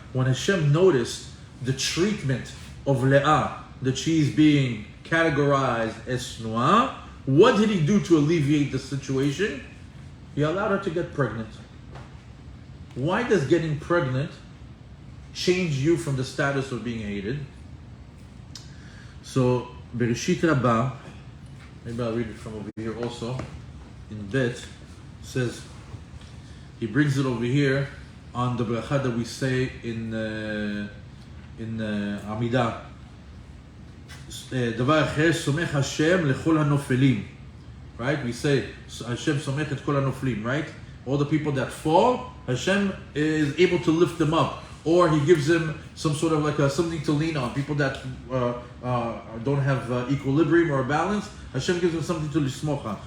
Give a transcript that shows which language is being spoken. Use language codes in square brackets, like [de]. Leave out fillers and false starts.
[en] When Hashem noticed the treatment of Leah, that she is being categorized as snua, what did he do to alleviate the situation? He allowed her to get pregnant. Why does getting pregnant change you from the status of being hated? So, Bereshit Rabbah, maybe I'll read it from over here also. In Bet, says, he brings it over here on the bracha that we say in Amidah. [he] דבר אחר, סומך השם לכל הנופלים. [en] Right? We say, Hashem [he] סומך את כל הנופלים, [en] right? All the people that fall, Hashem is able to lift them up. or he gives him some sort of like something to lean on. People that don't have equilibrium or balance, Hashem gives them something to lismoch on.